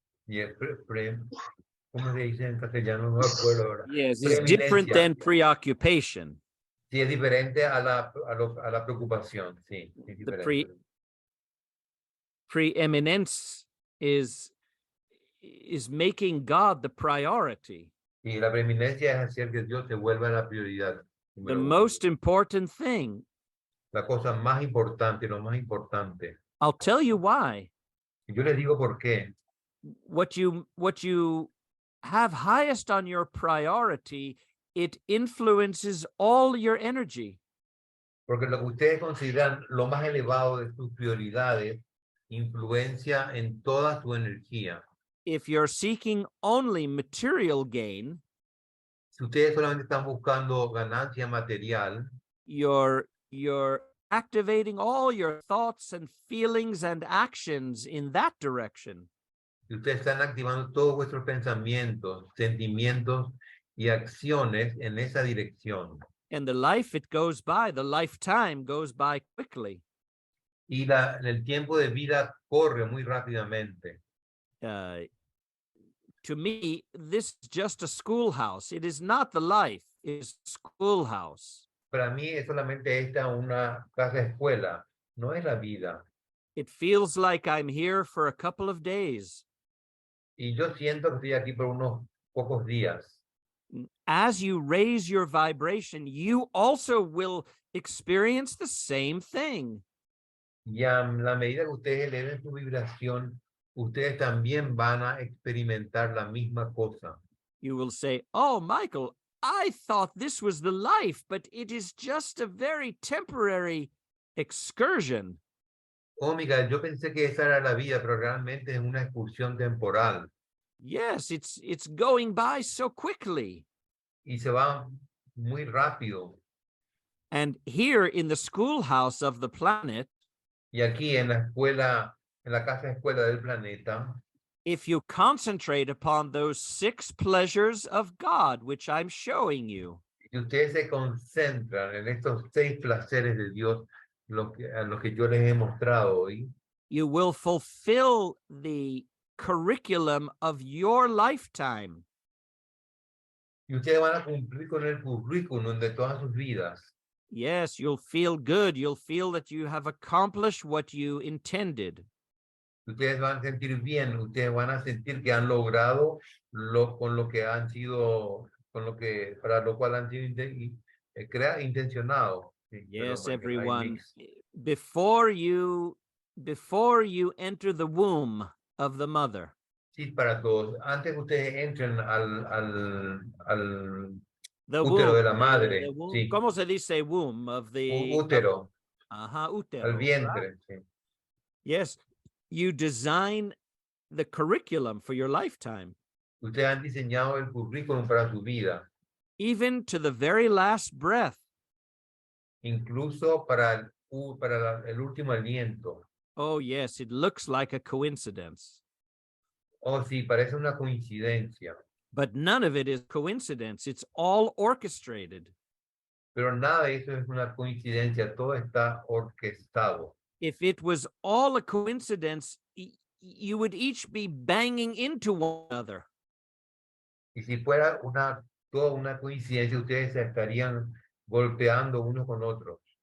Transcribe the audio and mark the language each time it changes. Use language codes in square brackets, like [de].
[es] Y el ¿cómo se dice en castellano? No me acuerdo ahora. [en] Yes, is different [es] Preeminencia. [en] than preoccupation. [es] Sí, es diferente a la preocupación. Sí, es [en] The [es] diferente. [en] preeminence is making God the priority. [es] Y la preeminencia es hacer que Dios se vuelva la prioridad. [en] The [es] Número uno. [en] most important thing. [es] La cosa más importante, lo más importante. [en] I'll tell you why. [es] Yo les digo por qué. [en] What you have highest on your priority, it influences all your energy. [es] Porque lo que ustedes consideran lo más elevado de sus prioridades influencia en toda su energía. [en] If you're seeking only material gain, [es] Si ustedes solamente están buscando ganancia material, [en] you're activating all your thoughts and feelings and actions in that direction. [es] si ustedes están activando todos vuestros pensamientos, sentimientos y acciones en esa dirección. [en] And the lifetime goes by quickly. [es] Y el tiempo de vida corre muy rápidamente. [en] To me, this is just a schoolhouse. It is not the life, it's schoolhouse. [es] Para mí es solamente una casa escuela, no es la vida. [en] It feels like I'm here for a couple of days. [es] Y yo siento que estoy aquí por unos pocos días. [en] As you raise your vibration, you also will experience the same thing. [es] Y a la medida que ustedes eleven su vibración, ustedes también van a experimentar la misma cosa. [en] You will say, "Oh, Michael, I thought this was the life, but it is just a very temporary excursion." [es] Oh, Miguel, yo pensé que esa era la vida, pero realmente es una excursión temporal. [en] Yes, it's going by so quickly. [es] Y se va muy rápido. [en] And here in the schoolhouse of the planet, [es] Y aquí en la escuela, en la casa escuela del planeta, [en] if you concentrate upon those 6 pleasures of God, which I'm showing you, [es] si ustedes se concentran en estos 6 placeres de Dios, a los que yo les he mostrado hoy, [en] you will fulfill the curriculum of your lifetime. [es] y ustedes van a cumplir con el currículum de todas sus vidas. [en] Yes, you'll feel good. You'll feel that you have accomplished what you intended. [es] Ustedes van a sentir bien, ustedes van a sentir que han logrado con lo que han sido, para lo cual han sido intencionados. Sí, [en] Yes, [es] perdón, [en] everyone. Before you enter the womb of the mother, [es] sí, para todos. Antes que ustedes entren al [en] the [es] útero [en] womb, [es] de la madre, [en] the womb, [es] sí. ¿cómo se dice [en] womb of the [es] Útero, útero, al vientre. [en] right? [es] Sí. [en] Yes, you design the curriculum for your lifetime, [es] Ustedes han diseñado el currículum para su vida, [en] even to the very last breath. [es] incluso para el último aliento. [en] Oh, yes, it looks like a coincidence. [es] Oh, sí, parece una coincidencia. [en] But none of it is coincidence. It's all orchestrated. [es] Pero nada de eso es una coincidencia, todo está orquestado. [en] If it was all a coincidence, you would each be banging into one another. [es] Y si fuera toda una coincidencia, ustedes se estarían golpeando unos con otros.